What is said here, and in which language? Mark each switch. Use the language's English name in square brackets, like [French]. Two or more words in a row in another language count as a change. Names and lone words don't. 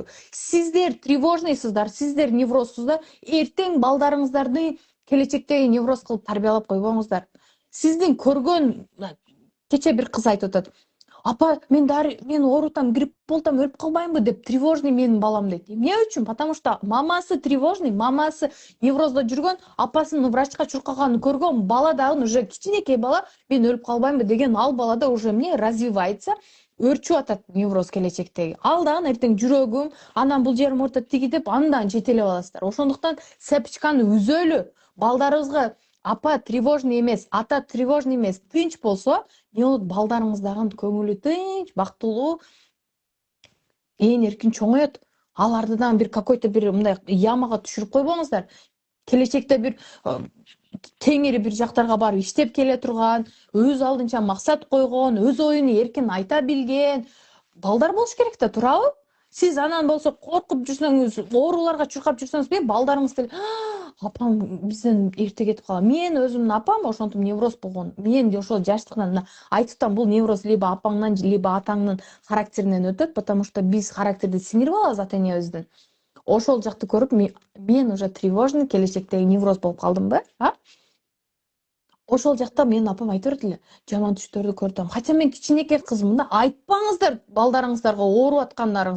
[Kyrgyz] Сиздер тревожныйсыздар, сиздер неврозсуздар, эртең балдарыңыздарды келечектеги невроз кылып тарбиялап койбоңуздар. Сиздин көргөн, кече бир кыз айтып атат. Апа, мен оорутам, грипп болтам, өлүп калбаймбы деп, тревожный менин балам дейт. Эмне үчүн? [Russian] Потому что [Kyrgyz] мамасы тревожный, мамасы невроздо жүргөн, апасынын врачка чуркаганын көргөн, бала дагы уже кичинекей бала, мен өлүп калбаймбы деген ал балада уже эмне развивается, өрчүп атат невроз келечектеги. Ал дагы эртең жүрөгүм, анан бул жерим оорутат тиги деп, андан жетелеп аласыздар. Ошондуктан цепочканы үзөлү. Балдарыбызга апа тревожный эмес, ата тревожный эмес, тынч болсо, не болот? Балдарыңыздагы көңүлү тынч, бактылуу, эркин чоңоет. Аларды дагы бир какой-то бир мындай ямага түшүрүп койбоңуздар. Келечекте бир теңири бир жактарга барып иштеп келе турган, өз алдынча максат койгон, өз оюн эркин айта билген балдар болуш керек да, туурабы? Сиз анан болсо коркуп жүрсөңүз, ооруларга чуркап жүрсөңүз, балдарыңыз деле, апам бизден эрте кетип калган. Мен өзүмдүн апам ошентип невроз болгон. Мен ошол жаштыктан айтып атам, бул невроз либо апаңдан, либо атаңдын характеринен өтөт, [Russian] потому что [Kyrgyz] биз характерди сиңирип алабыз ата-энебизден. Ошол жакты көрүп, мен уже тревожный, келечектеги невроз болуп калдымбы? Ошол жакта менин апам айтып берди эле, жаман түштөрдү көрдүм. Хотя мен кичинекей кызмын да, айтпаңыздар балдарыңыздарга ооруп аткандарыңыздарды.